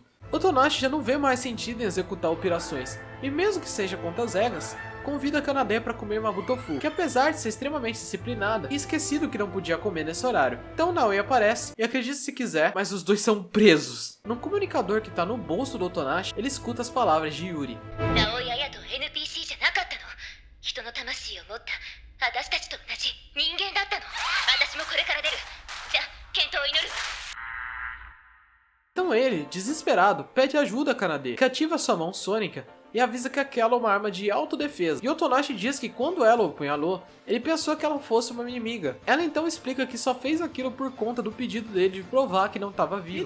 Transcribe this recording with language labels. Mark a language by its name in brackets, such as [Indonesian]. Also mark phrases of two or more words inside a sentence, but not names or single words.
[Portuguese] Otonashi já não vê mais sentido em executar operações, e mesmo que seja contra as regras, convida a Kanade para comer Mabutofu, que apesar de ser extremamente disciplinada, tinha esquecido que não podia comer nesse horário. Então Naoi aparece, e acredite se quiser, mas os dois são presos. Num comunicador que tá no bolso do Otonashi, ele escuta as palavras de Yuri. [Japanese] 直江彩と NPC じゃなかったの。人の魂を持った私たちと同じ人間だったの。私もこれから出る。じゃあ健闘を祈るわ。 [Portuguese] Então ele, desesperado, pede ajuda a Kanade, que ativa sua mão sônica e avisa que aquela é uma arma de autodefesa. E Otonashi diz que quando ela o apunhalou, ele pensou que ela fosse uma inimiga. Ela então explica que só fez aquilo por conta do pedido dele de provar que não estava vivo.